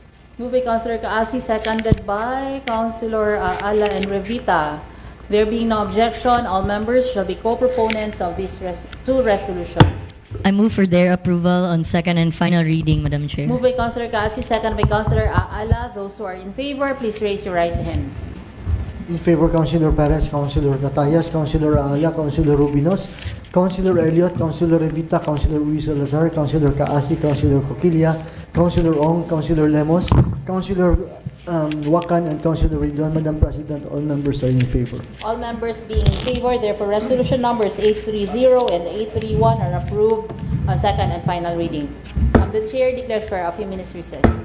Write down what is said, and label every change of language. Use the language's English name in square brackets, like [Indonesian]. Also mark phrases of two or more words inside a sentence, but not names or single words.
[English] Moved by Councilor Kaasi, seconded by Councilor Ala and Revita. There being no objection, all members shall be co-proponents of these two resolutions. I move for their approval on second and final reading, Madam Chair. Moved by Councilor Kaasi, seconded by Councilor Ala. Those who are in favor, please raise your right hand. In favor, Councilor Perez, Councilor Natayas, Councilor Ala, Councilor Rubinos, Councilor Elliot, Councilor Revita, Councilor Luis Salazar, Councilor Kaasi, Councilor Coquilla, Councilor Ong, Councilor Lemos, Councilor Wakan, and Councilor Ridwan. Madam President, all members are in favor. All members being in favor, therefore resolution numbers 830 and 831 are approved on second and final reading. The chair declares for a few minutes recess.